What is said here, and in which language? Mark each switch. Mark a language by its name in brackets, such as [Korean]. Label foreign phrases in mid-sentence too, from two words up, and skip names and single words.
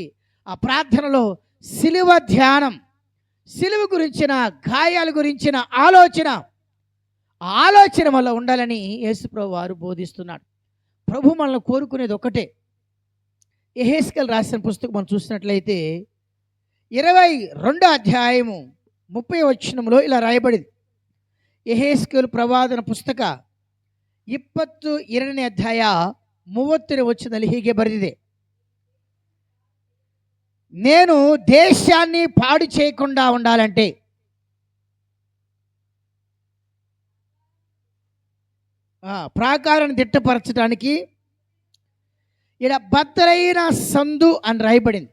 [Telugu] ఆ ప్రార్థనలో సిలువ ధ్యానం, సిలువ గురించిన, గాయాల గురించిన ఆలోచన వల్ల ఉండాలని యేసుప్రభు వారు బోధిస్తున్నాడు. ప్రభు మనల్ని కోరుకునేది ఒకటే. యెహెజ్కేలు రాసిన పుస్తకం మనం చూసినట్లయితే 22 అధ్యాయము 30 వచనంలో ఇలా రాయబడింది. [Kannada] ಯೆಹೆಜ್ಕೇಲ್ ಪ್ರವಾದನ ಪುಸ್ತಕ 22ನೇ ಅಧ್ಯಾಯ 30ನೇ ವಚನದಲ್ಲಿ ಹೀಗೆ ಬರೆದಿದೆ, [Telugu] నేను దేశాన్ని పాడు చేయకుండా ఉండాలంటే ప్రాకారాన్ని దిట్టపరచడానికి ఇక్కడ బద్దలైన సందు అని రాయబడింది.